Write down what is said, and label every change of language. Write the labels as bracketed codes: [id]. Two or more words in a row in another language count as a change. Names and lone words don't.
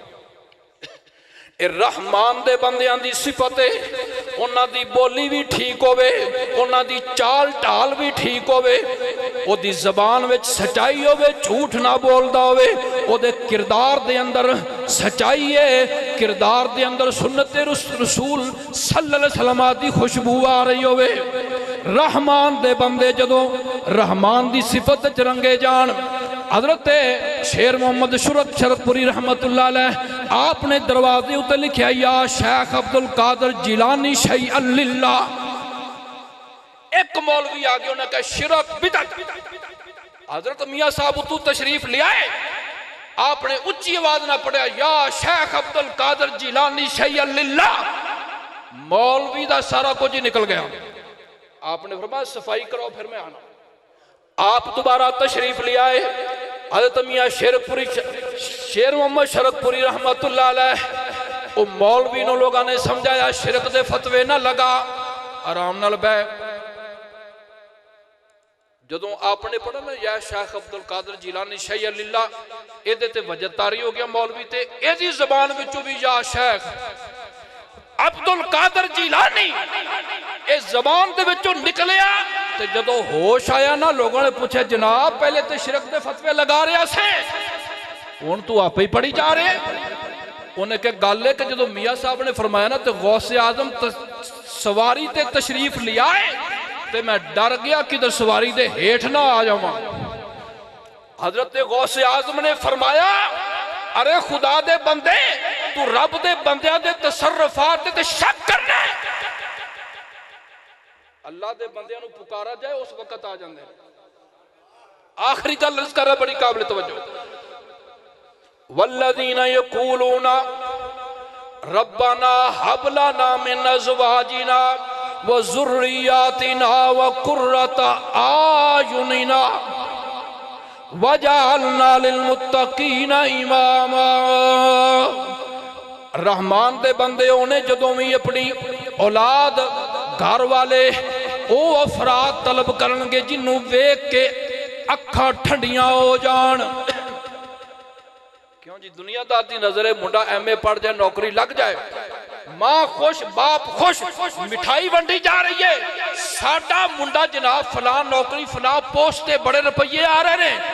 [pa] رحمان دے بندیاں دی صفت ہے، انہاں دی بولی بھی ٹھیک ہووے، انہاں دی چال ڈھال بھی ٹھیک ہووے، اودی زبان وچ سچائی ہووے، جھوٹ نا بولدا ہووے، اودے کردار دے اندر سچائی ہے، کردار دے اندر سنت رسول [ar] صلى الله عليه وسلم [pa] دی خوشبو آ رہی ہووے. رحمان دے بندے جدوں رحمان دی صفت چ رنگے جان، حضرت شیر محمد شرقپوری [ar] رحمة الله عليه [pa] آپنے دروازے اتے لکھا, [ar] يا شيخ عبد القادر جيلاني شيئا لله. [pa] ایک مولوی آ گیا، انہیں کہا شرک بدعت. حضرت میاں صاحب تو تشریف لے آئے، آپنے اچی آواز نا پڑھا, [ar] يا شيخ عبد القادر جيلاني شيئا لله. [pa] مولوی دا سارا کچھ ہی نکل گیا۔ آپنے فرمایا صفائی کرو پھر میں آنا. آپ دوبارہ تشریف لے آئے، حضرت میاں شیر محمد شرقپوری [ar] رحمة الله عليه, [pa] وہ مولوی نوں لوگوں نے سمجھایا شرک دے فتوے نا لگا، آرام نال بیٹھ. جدوں آپنے پڑھا نا [ar] يا شيخ عبد القادر جيلاني شيئا لله, [pa] یہ تے وجد طاری ہو گیا مولوی تے ایدی زبان وچوں بھی [ar] يا شيخ عبد القادر جيلاني [pa] اس زبان دے وچوں نکلیا. تے جدوں ہوش آیا نا, لوگوں نے پوچھا جناب پہلے تو شرک دے فتوے لگا رہا سے، ہن تو آپے ہی پڑھی جا رہے. انہیں کہا گل ہے کہ جو میاں صاحب نے فرمایا نا تو غوث اعظم سواری تے تشریف لیا ہے، تو میں ڈر گیا کدھر سواری دے ہیٹھ نا آ جاوا. حضرت غوث اعظم نے فرمایا ارے خدا دے بندے، تو رب دے بندیاں دے تصرفات تے شک کرنا ہے. اللہ دے بندیاں نوں پکارا جائے اس وقت آ جاندے. آخری گل عرض کر رہا، بڑی قابل توجہ. [ar] والذين يقولون ربنا هب لنا من أزواجنا وذرياتنا وقرة أعيننا واجعلنا للمتقين إماما. [pa] رحمان دے بندے ہونے جدوں بھی اپنی اولاد گھر والے وہ افراد طلب کرنگے جنہوں ویکھ کے اکھاں ٹھنڈیاں ہو جان. کیوں جی، دنیادار دی نظر ہے منڈا MA پڑھ جائے نوکری لگ جائے، ماں خوش باپ خوش، مٹھائی ونڈی جا رہی ہے، ساڈا منڈا جناب فلاں نوکری فلاں پوسٹ تے بڑے روپے آ رہے ہیں.